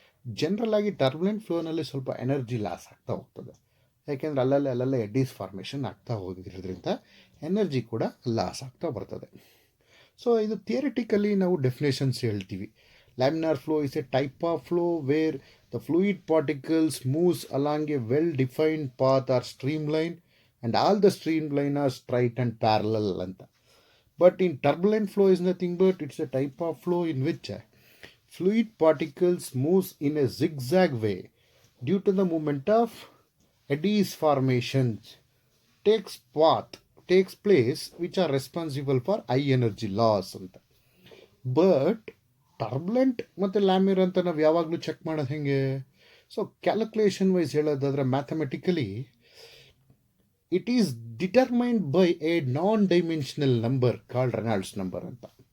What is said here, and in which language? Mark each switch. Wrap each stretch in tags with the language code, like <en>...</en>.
<kn>General ಆಗಿ turbulent ಫ್ಲೋನಲ್ಲಿ ಸ್ವಲ್ಪ energy loss ಆಗ್ತಾ ಹೋಗ್ತದೆ, ಯಾಕೆಂದರೆ ಅಲ್ಲಲ್ಲೇ ಎಡೀಸ್ ಫಾರ್ಮೇಷನ್ ಆಗ್ತಾ ಹೋಗಿರೋದ್ರಿಂದ ಎನರ್ಜಿ ಕೂಡ ಲಾಸ್ ಆಗ್ತಾ ಬರ್ತದೆ. ಸೊ ಇದು ಥಿಯರಿಟಿಕಲಿ ನಾವು ಡೆಫಿನೇಷನ್ಸ್ ಹೇಳ್ತೀವಿ.</kn> <en>Laminar flow is a type of flow where the fluid particles moves along a well defined path or stream line and all the stream line are straight and parallel ಅಂತ. But in turbulent flow is nothing but it's a type of flow in which fluid particles moves in a zigzag way due to the movement of eddies formations takes place which are responsible for high energy loss ಅಂತ.</en> <kn>But turbulent ಮತ್ತು ಲ್ಯಾಮಿರ್ ಅಂತ ನಾವು ಯಾವಾಗಲೂ check ಮಾಡೋದು ಹೆಂಗೆ? So calculation wise ಹೇಳೋದಾದ್ರೆ</kn> <en>Mathematically it is determined by a non dimensional number called Reynolds number ಅಂತ.</en>